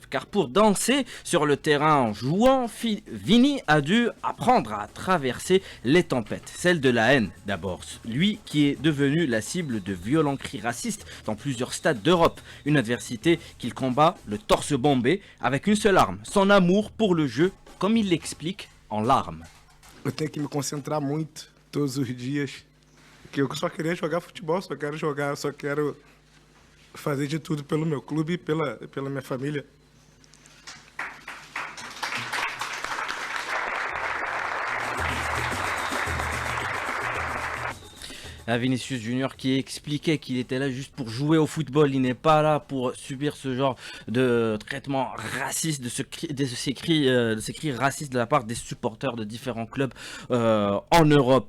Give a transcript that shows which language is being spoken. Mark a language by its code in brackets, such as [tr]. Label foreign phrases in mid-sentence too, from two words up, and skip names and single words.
[fr] Car pour danser sur le terrain en jouant, Vini a dû apprendre à traverser les tempêtes. Celle de la haine d'abord. Lui qui est devenu la cible de violents cris racistes dans plusieurs stades d'Europe. Une adversité qu'il combat le torse bombé avec une seule arme, son amour pour le jeu, comme il l'explique en larmes. [pt] Eu tenho que me concentrar muito todos os dias, que eu só queria jogar futebol, só quero fazer de tudo pelo meu clube e pela minha família. [fr] Vinicius Junior qui expliquait qu'il était là juste pour jouer au football, il n'est pas là pour subir ce genre de traitement raciste, de ces cris racistes de la part des supporters de différents clubs en Europe.